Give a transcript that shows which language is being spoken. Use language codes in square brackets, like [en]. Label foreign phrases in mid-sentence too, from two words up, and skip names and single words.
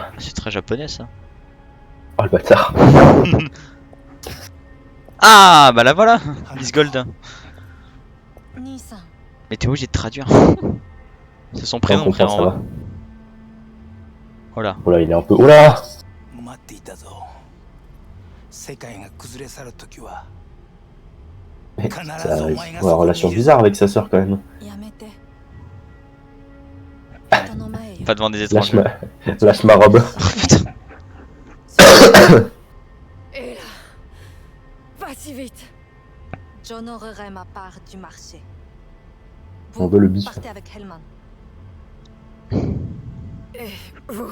[fr] C'est très japonais, ça. Oh, le bâtard. Ah, bah là voilà, Miss Gold. Nissan. Mais t'es obligé de traduire. C'est son On prénom, comprend, frère. ça va. Voilà. Oh là, il est un peu. Oh là [ja] 待っていたぞ。世界が崩れ去る時は [fr] Mais ça arrive. Ouais, relation bizarre avec sa sœur quand même. [ja] やめて。人の前よ。 [fr] Pas devant des Lâche étrangers. lâche ma robe. Putain. Et là, pas si vite. J'honorerai ma part du marché. On veut le bif. Partez avec Hellman. Et vous,